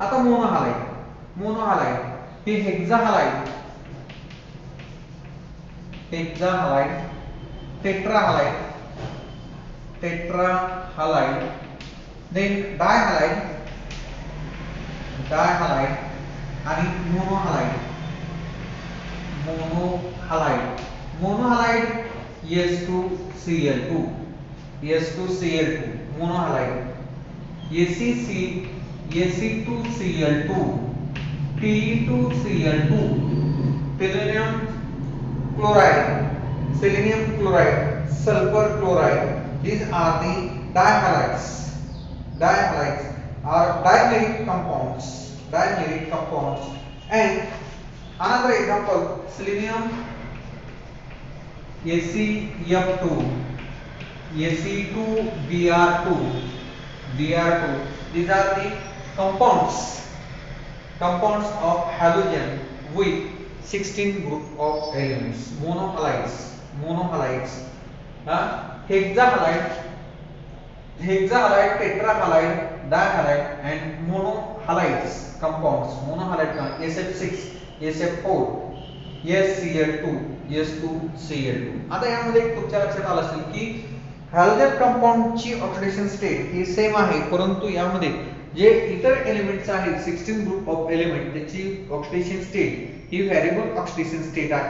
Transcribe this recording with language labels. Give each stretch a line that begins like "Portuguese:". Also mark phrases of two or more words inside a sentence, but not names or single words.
English: आता mono halide, mono halide ही hexa halide, hexa halide, tetra halide, tetra halide, then di halide, di halide आणि mono halide, mono halide. mono halide S2Cl2, S2Cl2 mono halide, Ac2Cl2, Te2Cl2, selenium chloride, selenium chloride, sulfur chloride. These are the dihalides. Dihalides are dimeric compounds, dimeric compounds. And another example, selenium AcF2, Ac2Br2, Br2. These are the compounds of halogen with 16 group of elements. Monohalides, monohalides. Hexahalide, hexahalide, tetrahalide, dihalide and monohalides compounds. Monohalide SF6, SF4, SCl2, S2Cl2.
Marathi: आता यामध्ये तुमच्या लक्षात आलं असेल की
English: halogen compoundची oxidation state
Marathi: ही सेम आहे, परंतु यामध्ये जे इतर एलिमेंट्स आहेत
English: 16 group of element
Marathi: त्याची
English: oxidation state
Marathi: ही
English: variable oxidation state
Marathi: आहे.